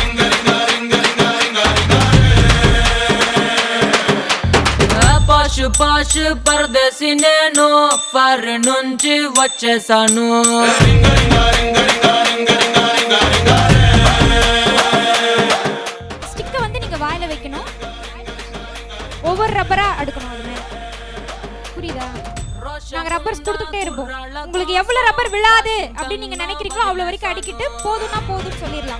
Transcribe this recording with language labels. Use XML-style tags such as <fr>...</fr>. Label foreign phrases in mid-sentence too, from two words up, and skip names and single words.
<en>Your body</en> <te>పాష్ పరదేశీ నేను ఫారిన్ నుంచి వచ్చేసాను.</te> <ta>ஸ்டிக்கை வந்து நீங்க வாயில வைக்கணும், ஒவ்வொரு ரப்பரா அடுக்கணும். அது மேல புரியுதா? நாங்க ரப்பர்ஸ் கொடுத்துட்டே இருப்போம். உங்களுக்கு எவ்வளவு ரப்பர் விழாது அப்படின்னு நீங்க நினைக்கிறீங்களோ அவ்வளவு வரைக்கும் அடிக்கிட்டு போதும்னா போதும்னு சொல்லிடலாம்.</ta>